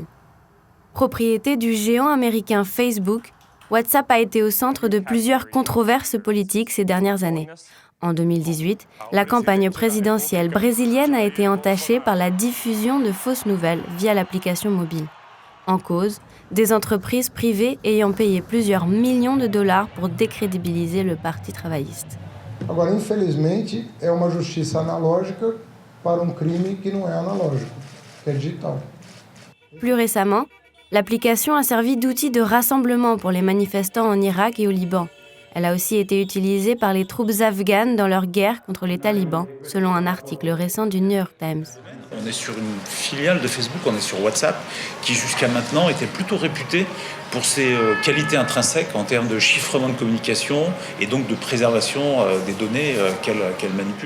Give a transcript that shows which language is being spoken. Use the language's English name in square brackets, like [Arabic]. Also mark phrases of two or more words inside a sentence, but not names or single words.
[French] Propriété du géant américain Facebook, WhatsApp a été au centre de plusieurs controverses politiques ces dernières années. En 2018, la campagne présidentielle brésilienne a été entachée par la diffusion de fausses nouvelles via l'application mobile. En cause, des entreprises privées ayant payé plusieurs millions de dollars pour décrédibiliser le Parti travailliste. [Portuguese] Agora, infelizmente, é uma justiça analógica para crime que não é analógico, que é digital. [French] Plus récemment, l'application a servi d'outil de rassemblement pour les manifestants en Irak et au Liban. Elle a aussi été utilisée par les troupes afghanes dans leur guerre contre les talibans, selon un article récent du New York Times. On est sur une filiale de Facebook, on est sur WhatsApp, qui jusqu'à maintenant était plutôt réputée pour ses qualités intrinsèques en termes de chiffrement de communication et donc de préservation des données qu'elle manipule.